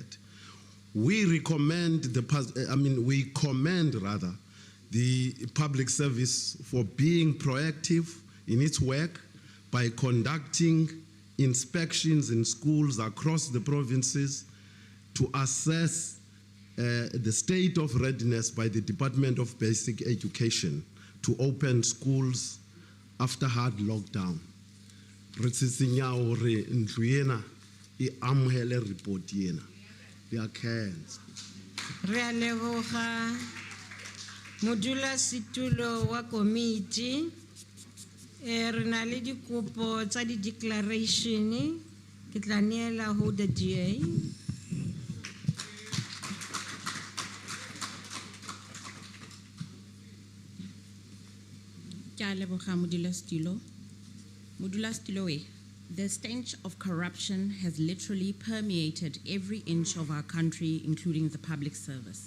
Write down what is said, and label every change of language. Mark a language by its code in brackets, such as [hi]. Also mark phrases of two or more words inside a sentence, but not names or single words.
[en] We commend the public service for being proactive in its work by conducting inspections in schools across the provinces to assess the state of readiness by the Department of Basic Education to open schools after hard lockdown. [st] Re tshitsinya hore ntlo ena e amohele report ena. Re a khensa. [tn] Re a leboga modulasetulo wa committee. [st] Re na le dikopo tsa di-declaration ke tla neela ho the DA. [en] The stench of corruption has literally permeated every inch of our country, including the public service.